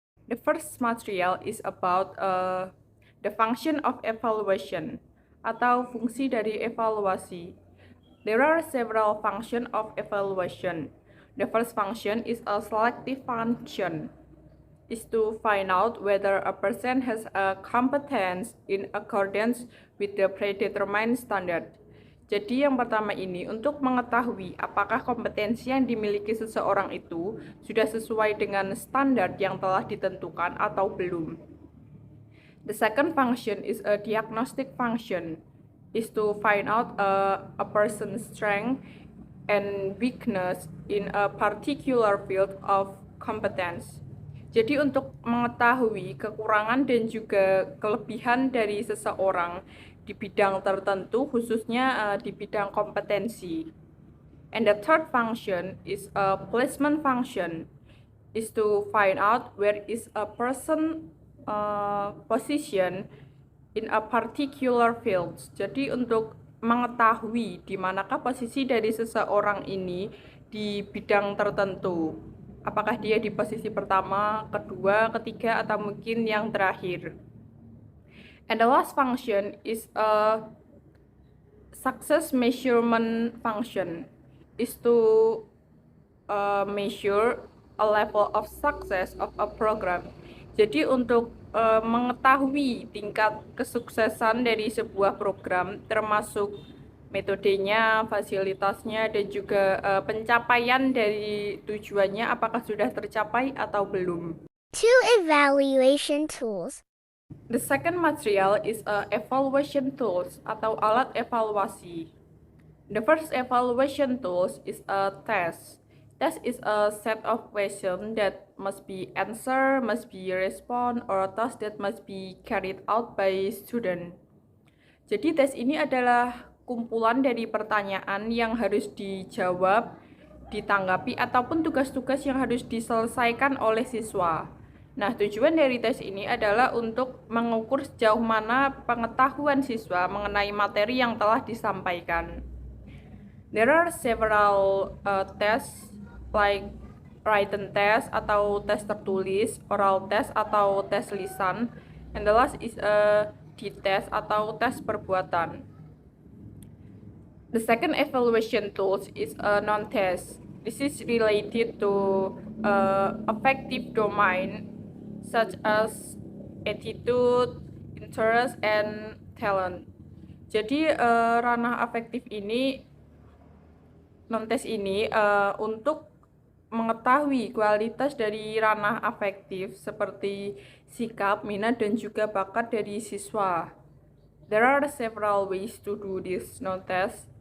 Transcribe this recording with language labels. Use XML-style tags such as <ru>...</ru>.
<en>The first material is about the function of evaluation</en> <id>atau fungsi dari evaluasi.</id> <en>There are several functions of evaluation. The first function is a selective function, is to find out whether a person has a competence in accordance with the predetermined standard.</en> <id>Jadi yang pertama ini untuk mengetahui apakah kompetensi yang dimiliki seseorang itu sudah sesuai dengan standar yang telah ditentukan atau belum.</id> <en>The second function is a diagnostic function, is to find out a person's strength and weakness in a particular field of competence.</en> <id>Jadi untuk mengetahui kekurangan dan juga kelebihan dari seseorang di bidang tertentu, khususnya di bidang kompetensi.</id> <en>And the third function is a placement function, is to find out where is a person position in a particular field.</en> <id>Jadi untuk mengetahui di manakah posisi dari seseorang ini di bidang tertentu. Apakah dia di posisi pertama, kedua, ketiga, atau mungkin yang terakhir.</id> <en>And the last function is a success measurement function, is to measure a level of success of a program.</en> <id>Jadi untuk mengetahui tingkat kesuksesan dari sebuah program, termasuk metodenya, fasilitasnya, dan juga pencapaian dari tujuannya apakah sudah tercapai atau belum.</id> <en>2. Evaluation tools. The second material is evaluation tools</en> <id>atau alat evaluasi.</id> <en>The first evaluation tools is a test. Test is a set of questions that must be answered, must be respond, or a task that must be carried out by student.</en> <id>Jadi tes ini adalah kumpulan dari pertanyaan yang harus dijawab, ditanggapi, ataupun tugas-tugas yang harus diselesaikan oleh siswa. Nah, tujuan dari tes ini adalah untuk mengukur sejauh mana pengetahuan siswa mengenai materi yang telah disampaikan.</id> <en>There are several tests like written test</en> <id>atau tes tertulis,</id> <en>oral test</en> <id>atau tes lisan,</id> <en>and the last is a D-test</en> <id>atau tes perbuatan.</id> <en>The second evaluation tools is a non-test. This is related to affective domain such as attitude, interest, and talent.</en> <id>Jadi ranah afektif ini non-tes ini untuk mengetahui kualitas dari ranah afektif seperti sikap, minat, dan juga bakat dari siswa.</id> <en>There are several ways to do this non-test.</en>